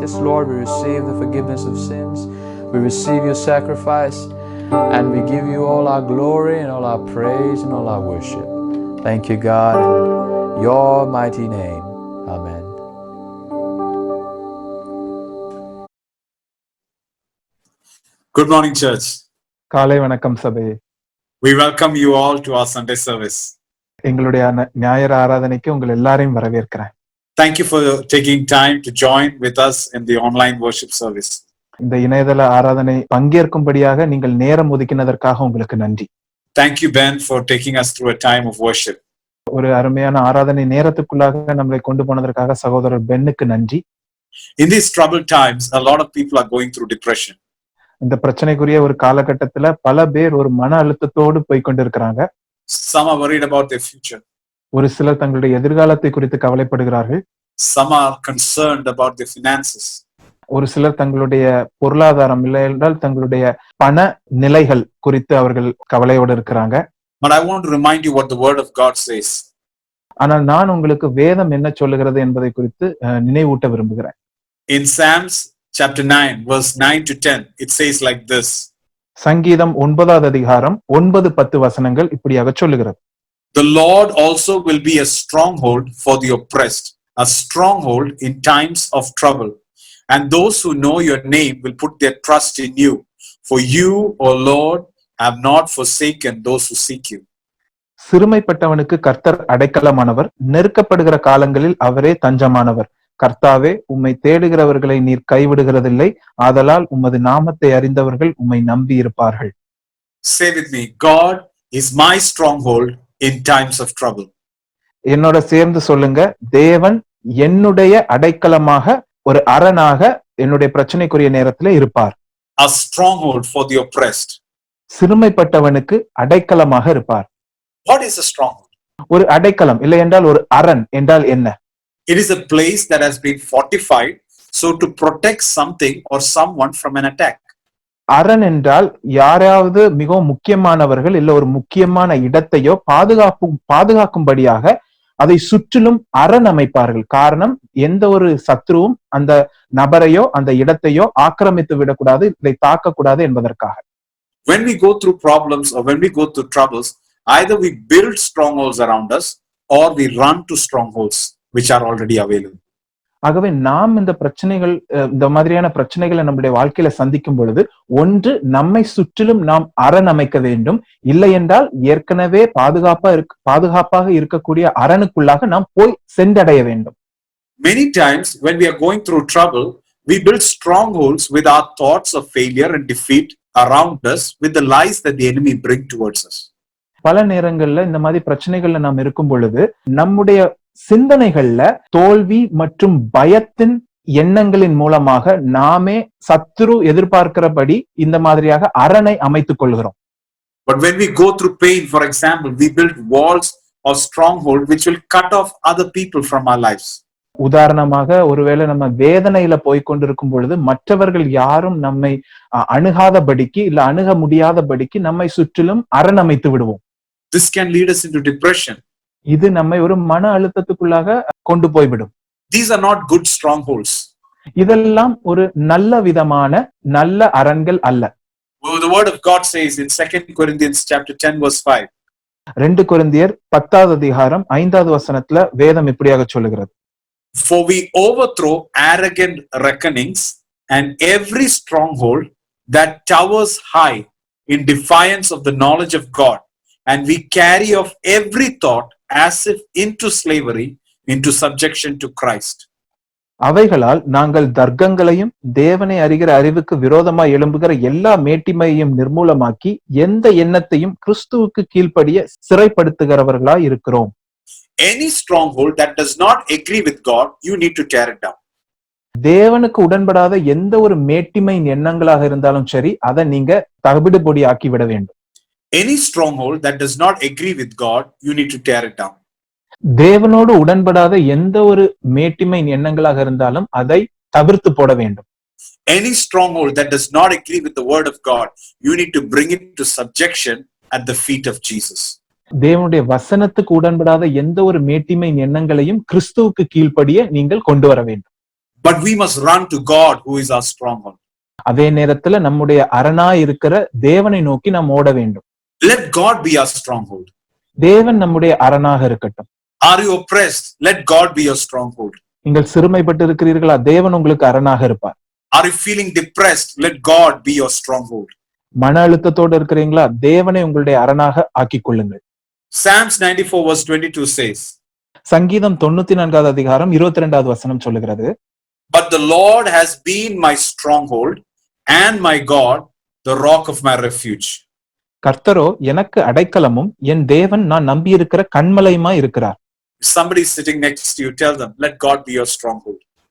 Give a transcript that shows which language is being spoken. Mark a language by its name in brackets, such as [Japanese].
[English] Yes, Lord, we receive the forgiveness of sins. We receive your sacrifice, and we give you all our glory and all our praise and all our worship. Thank you, God, in your mighty name. Amen. Good morning, church. [Tamil] காலை வணக்கம் சபையே. [English] We welcome you all to our Sunday service. [Tamil] எங்களுடைய ஞாயிறு ஆராதனைக்கு உங்கள் எல்லாரையும் வரவேற்கிறேன். [English] Thank you for taking time to join with us in the online worship service. [Tamil] இந்த இணையதள ஆராதனை பங்கேற்கும்படியாக நீங்கள் நேரம் ஒதுக்கினதற்காக உங்களுக்கு நன்றி. [English] Thank you, Ben, for taking us through a time of worship. [Tamil] ஒரு அருமையான ஆராதனை நேரத்துக்குள்ளாக நம்மளை கொண்டு போனதற்காக சகோதரர் பென்னுக்கு நன்றி. [English] In these troubled times, a lot of people are going through depression. [Tamil] இந்த பிரச்சனைக்குரிய ஒரு காலகட்டத்துல பல பேர் ஒரு மன அழுத்தத்தோடு போய்கொண்டிருக்கிறாங்க. [English] Some are worried about their future. [Tamil] ஒரு சிலர் தங்களுடைய எதிர்காலத்தை குறித்து கவலைப்படுகிறார்கள். [English] Some are concerned about their finances. [Tamil] ஒரு சிலர் தங்களுடைய பொருளாதாரம் இல்லை என்றால் தங்களுடைய பண நிலைகள் குறித்து அவர்கள் கவலையோடு இருக்கிறாங்க. [English] But I want to remind you what the word of God says. [Tamil] ஆனால் நான் உங்களுக்கு வேதம் என்ன சொல்லுகிறது என்பதை குறித்து நினைவூட்ட விரும்புகிறேன். [English] In Psalms chapter 9 verse 9 to 10 it says like this. [Tamil] சங்கீதம் 9வது அதிகாரம் 9-10 வசனங்கள் இப்படியாக சொல்லுகிறது. [English] The Lord also will be a stronghold for the oppressed, a stronghold in times of trouble. And those who know your name will put their trust in you. For you, O Lord, have not forsaken those who seek you. [Tamil] சிறுமைப்பட்டவனுக்கு கர்த்தர் அடைக்கலமானவர், நெருக்கப்படுகிற காலங்களில் அவரே தஞ்சமானவர். கர்த்தாவே, உம்மை தேடுகிறவர்களை நீர் கைவிடுகிறதில்லை, ஆதலால் உமது நாமத்தை அறிந்தவர்கள் உம்மை நம்பி இருப்பார்கள். [English] Say with me, God is my stronghold in times of trouble. [Tamil] என்னோட சேர்ந்து சொல்லுங்க, தேவன் என்னுடைய அடைக்கலமாக, ஒரு அரணாக என்னுடைய பிரச்சனைக்குரிய நேரத்துல இருப்பார். [English] a stronghold for the oppressed. [Tamil] சிறுமைப்பட்டவனுக்கு அடைக்கலமாக இருப்பார். [English] What is a stronghold? [Tamil] ஒரு அடைக்கலம் இல்லை என்றால் ஒரு அரண் என்றால் என்ன? [English] It is a place that has been fortified so to protect something or someone from an attack. [Tamil] அரண் என்றால் யாராவது மிகவும் முக்கியமானவர்கள் இல்ல ஒரு முக்கியமான இடத்தையோ பாதுகாக்கும்படியாக அதை சுற்றிலும் அரண் அமைப்பார்கள். காரணம், எந்த ஒரு சத்ருவும் அந்த நபரையோ அந்த இடத்தையோ ஆக்கிரமித்து விடக்கூடாது, இதை தாக்கக்கூடாது என்பதற்காக. [English] When we go through problems or when we go through troubles, either we build strongholds around us or we run to strongholds which are already available. [Tamil] ஆகவே நாம் இந்த பிரச்சனைகள், இந்த மாதிரியான பிரச்சனைகளை நம்முடைய வாழ்க்கையில சந்திக்கும் பொழுது, ஒன்று நம்மை சுற்றிலும் நாம் அரண் அமைக்க வேண்டும், இல்லை என்றால் ஏற்கனவே பாதுகாப்பாக இருக்கக்கூடிய அரணுக்குள்ளாக நாம் போய் சென்றடைய வேண்டும். [English] Many times when we are going through trouble, we build strongholds with our thoughts of failure and defeat around us, with the lies that the enemy bring towards us. [Tamil] பல நேரங்கள்ல இந்த மாதிரி பிரச்சனைகள்ல நாம் இருக்கும் பொழுது நம்முடைய சிந்தனைகள்ல தோல்வி மற்றும் பயத்தின் எண்ணங்களின் மூலமாக நாமே சத்துரு எதிர்பார்க்கிறபடி இந்த மாதிரியாக அரணை அமைத்துக் கொள்கிறோம். [English] But when we go through pain, for example, we build walls or stronghold which will cut off other people from our lives. [Tamil] உதாரணமாக, ஒருவேளை நம்ம வேதனையில போய்கொண்டிருக்கும் பொழுது மற்றவர்கள் யாரும் நம்மை அணுகாதபடிக்கு இல்ல அணுக முடியாதபடிக்கு நம்மை சுற்றிலும் அரண் அமைத்து விடுவோம். [English] This can lead us into depression. [Tamil] இது நம்மை ஒரு மன அழுத்தத்துக்குள்ளாக கொண்டு போய்விடும். [English] These are not good strongholds. [Tamil] இதெல்லாம் ஒரு நல்ல விதமான நல்ல அரண்கள் அல்ல. [English] The word of God says in 2 Corinthians chapter 10 verse 5. [Tamil] 2 கொரிந்தியர் 10வது அதிகாரம் 5வது வசனத்துல வேதம் இப்படியாக சொல்லுகிறது. [English] For we overthrow arrogant reckonings and every stronghold that towers high in defiance of the knowledge of God, and we carry off every thought as if into slavery, into subjection to Christ. [Tamil] அவைகளால் நாங்கள் தர்க்கங்களையும் தேவனை அறிகிற அறிவுக்கு விரோதமாய் எழும்புகிற எல்லா மேட்டிமையையும் நிர்மூலமாக்கி எந்த எண்ணத்தையும் கிறிஸ்துவுக்கு கீழ்ப்படிய சிறைப்படுத்துகிறவர்களாய் இருக்கிறோம். [English] Any stronghold that does not agree with God, you need to tear it down. [Tamil] தேவனுக்கு உடன்படாத எந்த ஒரு மேட்டிமையின் எண்ணங்களாக இருந்தாலும் சரி, அதை நீங்க தவிடுபொடி ஆக்கி விட வேண்டும். [English] Any stronghold that does not agree with God, you need to tear it down. [Tamil] தேவனோடு உடன்படாத எந்த ஒரு மேட்டிமையின் எண்ணங்களாக இருந்தாலும் அதை தவிர்த்து போட வேண்டும். [English] Any stronghold that does not agree with the word of God, you need to bring it to subjection at the feet of Jesus. [Tamil] தேவனுடைய வசனத்துக்கு உடன்படாத எந்த ஒரு மேட்டிமையின் எண்ணங்களையும் கிறிஸ்துவுக்கு கீழ்ப்படிய நீங்கள் கொண்டு வர வேண்டும். [English] But we must run to God who is our stronghold. [Tamil] அதே நேரத்துல நம்முடைய அரணாய் இருக்கிற தேவனை நோக்கி நாம் ஓட வேண்டும். [English] Let God be our stronghold. [Tamil] தேவன் நம்முடைய அரணாக இருக்கட்டும். [English] Are you oppressed? Let God be your stronghold. [Tamil] நீங்கள் சிறுமைப்பட்டு இருக்கிறீர்களா? தேவன் உங்களுக்கு அரணாக இருப்பார். [English] Are you feeling depressed? Let God be your stronghold. [Tamil] மன அழுத்தத்தோடு இருக்கிறீங்களா? தேவனை உங்களுடைய அரணாக ஆக்கிக் கொள்ளுங்கள். [English] Psalms 94 verse 22 says, [Tamil] சங்கீதம் 94வது அதிகாரம் 22வது வசனம் சொல்லுகிறது. [English] But the Lord has been my stronghold and my God, the rock of my refuge. [Tamil] கர்த்தரோ எனக்கு அடைக்கலமும் என் தேவன் நான் நம்பியிருக்கிற கன்மலையுமா இருக்கிறார். [English] If somebody is sitting next to you, tell them, let God be your stronghold.